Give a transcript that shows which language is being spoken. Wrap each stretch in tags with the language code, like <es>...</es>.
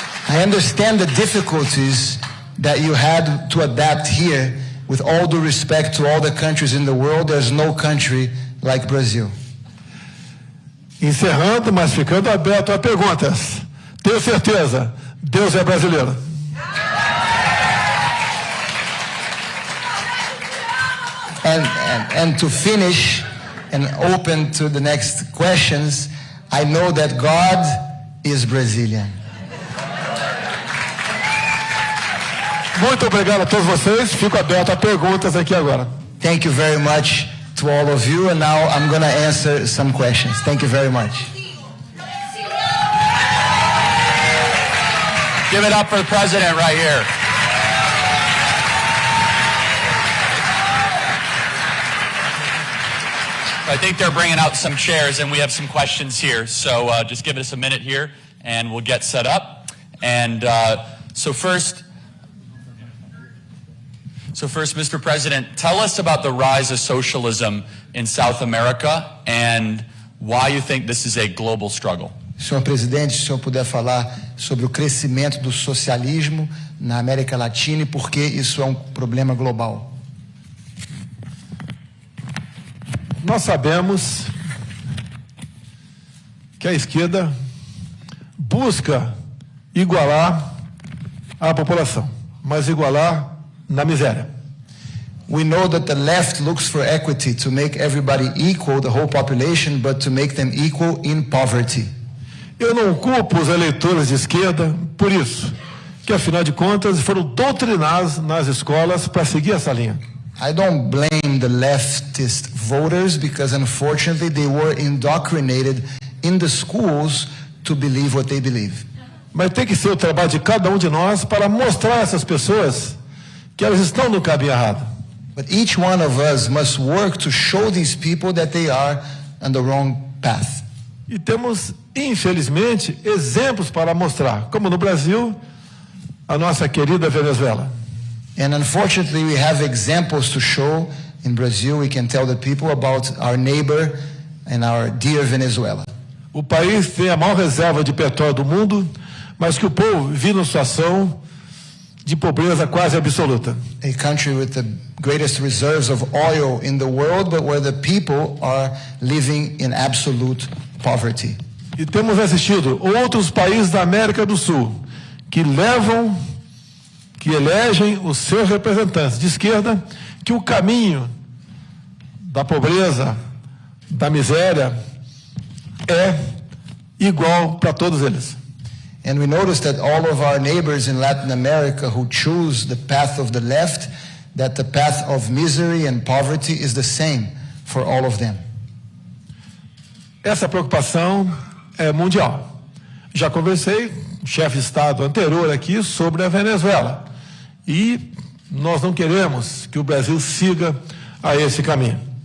<en>I understand the difficulties that you had to adapt here. With all due respect to all the countries in the world, there's no country like Brazil.</en> <pt>Encerrando, mas ficando aberto a perguntas. Tenho certeza, Deus é brasileiro.</pt> <en>And to finish and open to the next questions, I know that God is Brazilian.</en> <pt>Muito obrigado a todos vocês. Fico aberto a perguntas aqui agora.</pt> <en>Thank you very much to all of you, and now I'm going to answer some questions. Thank you very much. Give it up for the president right here. I think they're bringing out some chairs, and we have some questions here. So just give us a minute here, and we'll get set up. And so first, Mr. President, tell us about the rise of socialism in South America and why you think this is a global struggle.</en> <pt>Senhor Presidente, se o senhor puder falar sobre o crescimento do socialismo na América Latina e por que isso é um problema global. Nós sabemos que a esquerda busca igualar a população, mas igualar na miséria.</pt> <en>We know that the left looks for equity to make everybody equal, the whole population, but to make them equal in poverty.</en> <pt>Eu não culpo os eleitores de esquerda por isso, que afinal de contas foram doutrinados nas escolas para seguir essa linha.</pt> <en>I don't blame the leftist voters because unfortunately they were indoctrinated in the schools to believe what they believe.</en> <pt>Mas tem que ser o trabalho de cada um de nós para mostrar a essas pessoas que elas estão no caminho errado.</pt> <en>But each one of us must work to show these people that they are on the wrong path.</en> <pt>E temos, infelizmente, exemplos para mostrar, como no Brasil, a nossa querida Venezuela.</pt> <en>And unfortunately, we have examples to show. In Brazil, we can tell the people about our neighbor and our dear Venezuela.</en> <pt>O país tem a maior reserva de petróleo do mundo, mas que o povo vive numa situação de pobreza quase absoluta.</pt> <en>A country with the greatest reserves of oil in the world, but where the people are living in absolute poverty.</en> <pt>E temos assistido outros países da América do Sul que elegem os seus representantes de esquerda, que o caminho da pobreza, da miséria, é igual para todos eles.</pt> <en>And we notice that all of our neighbors in Latin America who choose the path of the left, that the path of misery and poverty is the same for all of them.</en> <pt>Essa preocupação é mundial. Já conversei com o chefe de Estado anterior aqui sobre a Venezuela. E nós não queremos que o Brasil siga a esse caminho.</pt>